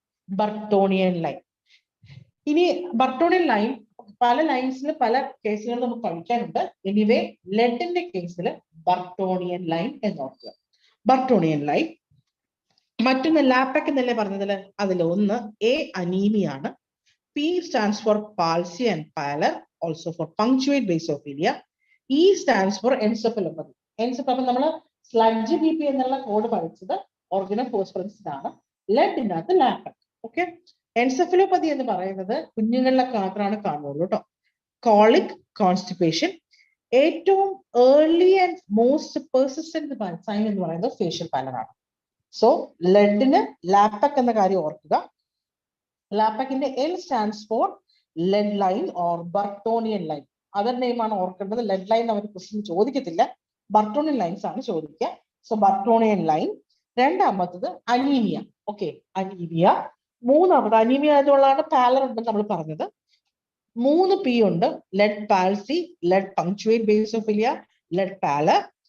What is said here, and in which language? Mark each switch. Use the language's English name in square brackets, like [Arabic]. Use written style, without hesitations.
[Malayalam] ബർട്ടോണിയൻ line. ഇനി ബർട്ടോണിയൻ line പല ലൈൻസിൽ പല കേസുകൾ നമുക്ക് പഠിക്കാനുണ്ട്. എനിവേ, ലെഡിന്റെ കേസിൽ ബർട്ടോണിയൻ ലൈൻ എന്ന് ഓർക്കുക. ബർട്ടോണിയൻ ലൈൻ. മറ്റൊന്ന് ലാപക് എന്നല്ലേ പറഞ്ഞതില്, അതിൽ ഒന്ന് അനീമിയ ആണ്. [English] P stands for palsy and pallor, also for punctuate basophilia. E stands for encephalopathy. [Malayalam] Encephalopathy നമ്മൾ സ്ലഡ്ജ് BP എന്നുള്ള കോഡ് പഠിച്ചത് ഓർഗാനോഫോസ്ഫറസിനാണ്. ലെഡിനകത്ത് ലാപക്. ഓക്കെ, എൻസെഫലോപ്പതി എന്ന് പറയുന്നത് കുഞ്ഞുങ്ങളിലെ മാത്രമാണ് കാണുള്ളൂ കേട്ടോ. Colic, constipation. ഏറ്റവും [English] early and most persistent sign [Malayalam] എന്ന് പറയുന്നത് ഫേഷ്യൽ പാലർ ആണ്. സോ ലെഡിന് ലാപക് എന്ന കാര്യം ഓർക്കുക. [English] ലാപകിന്റെ L stands for lead line or Burtonian line. [Malayalam] Other name ആണ് ഓർക്കേണ്ടത്. ലെഡ് ലൈൻ അവർ ക്വസ്റ്റ്യൻ ചോദിക്കത്തില്ല, ബർട്ടോണിയൻ ലൈൻസ് ആണ് ചോദിക്കുക. So ബർട്ടോണിയൻ line. രണ്ടാമത്തത് അനീമിയ. Okay, anaemia. മൂന്നാമത് അനീമിയ ആയതുകൊണ്ടാണ് പാലർ ഉണ്ടെന്ന് നമ്മൾ പറഞ്ഞത്. 3 P ഉണ്ട്. Lead പാൽസി, lead പങ്ക്ച്വേറ്റ് ബേസോഫിലിയ, lead പാലർ.